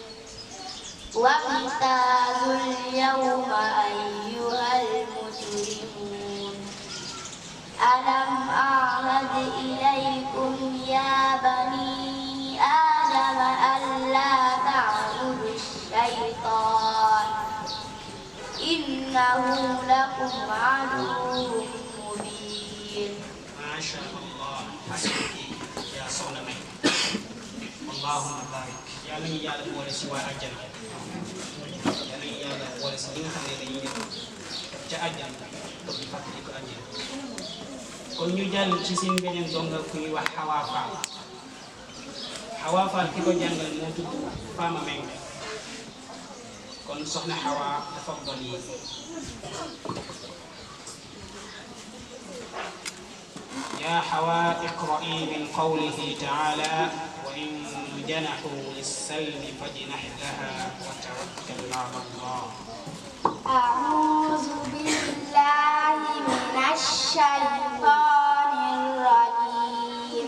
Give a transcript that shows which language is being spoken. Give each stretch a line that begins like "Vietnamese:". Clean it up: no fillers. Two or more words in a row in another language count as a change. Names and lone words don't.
Arabic: وامتازوا اليوم أيها المجرمون ألم أعهد إليكم يا بني آدم ألا تعبدوا الشيطان إنه لكم عدو مبين. ما شاء الله حسبك يا
Wolof: soxna May
Arabic: اللهم بارك
Wolof: yàlla ñu yàlla boole si waa àjjana yàlla ñu yàlla boole si ñi nga xam ne dañuy dem ca àjjana toog di fàttali ko àjjana. kon ñu jàll ci seen beneen donga ku ñuy wax Hawa Fall ki ko jàngal moo tudd Fama Meng kon soxna Hawa dafa bon yi
Arabic: يا حواء اقرئي من قوله تعالى وإن جنحوا للسلم فاجنح لها وتوكل على الله. أعوذ بالله من الشيطان الرجيم.